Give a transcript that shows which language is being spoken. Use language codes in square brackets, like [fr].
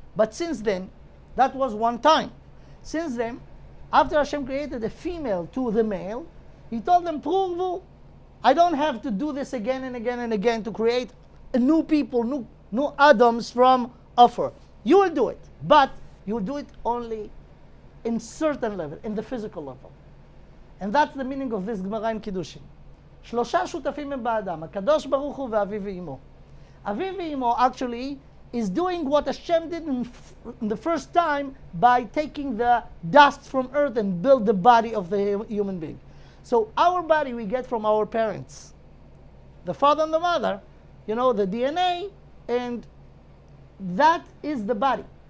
[en] But since then, that was one time. Since then, after Hashem created a female to the male, he told them, Pruvu, I don't have to do this again and again and again to create a new people, new Adams from Ophir. You will do it, but you will do it only in certain level, in the physical level. And that's the meaning of this Gemara in Kiddushin. [he] שלושה שותפים הם באדם, הקדוש ברוך הוא ואביו ואמו. אביו ואמו [en] actually is doing what Hashem did in the first time by taking the dust from earth and build the body of the human being. So our body we get from our parents, the father and the mother, the DNA, and that is the body.